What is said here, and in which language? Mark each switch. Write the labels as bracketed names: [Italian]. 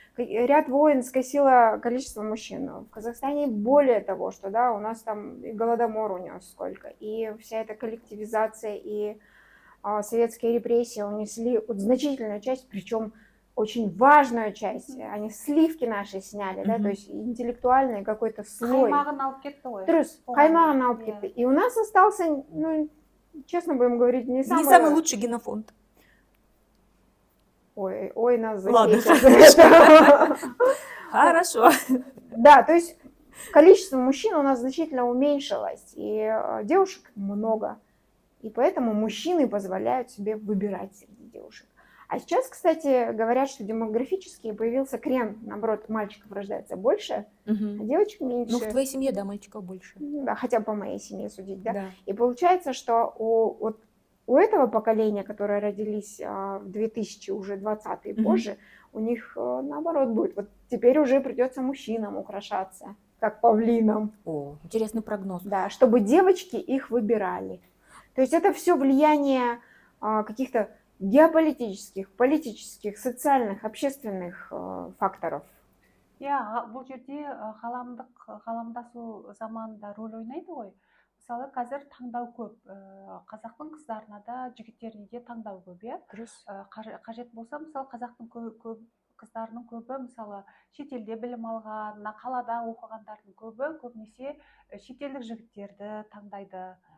[Russian] Ряд войн скосило количество мужчин. В Казахстане более того, что, да, у нас там и голодомор унес сколько, и вся эта коллективизация, и советские репрессии унесли вот значительную часть, причем очень важную часть. Они сливки наши сняли, да, то есть интеллектуальный какой-то слой. [Kazakh] Қаймағын алып кетті ғой. Дұрыс, қаймағын алып кетті. [Russian] И у нас остался, ну, честно будем говорить, не Не самый... самый лучший генофонд. Ой, нас Ладно, захейтят. Хорошо. Да, то есть количество мужчин у нас значительно уменьшилось, и девушек много. И поэтому мужчины позволяют себе выбирать среди девушек. А сейчас, кстати, говорят, что демографически появился крен, наоборот, мальчиков рождается больше, а девочек меньше. Ну, в твоей семье, да, мальчиков больше. Да, хотя бы по моей семье судить, да. Да. И получается, что у этого поколения, которые родились в 2020 и позже, у них наоборот будет. Вот теперь уже придется мужчинам украшаться, как павлинам. О, интересный прогноз. Да, чтобы девочки их выбирали. То есть это все влияние каких-то геополитических, политических, социальных, общественных факторов. [Kazakh] Иә, бұл жерде ғаламдасу заманында рөл ойнайды ғой. Мысалы, қазір таңдау көп. Қазақтың қыздарына да, жігіттеріне де таңдау көп, иә. Қажет болса, мысалы, қазақтың қыздарының көбі, мысалы, шетелде білім алған, қалада оқығандардың көбі, көбінесе шетелдік жігіттерді таңдайды.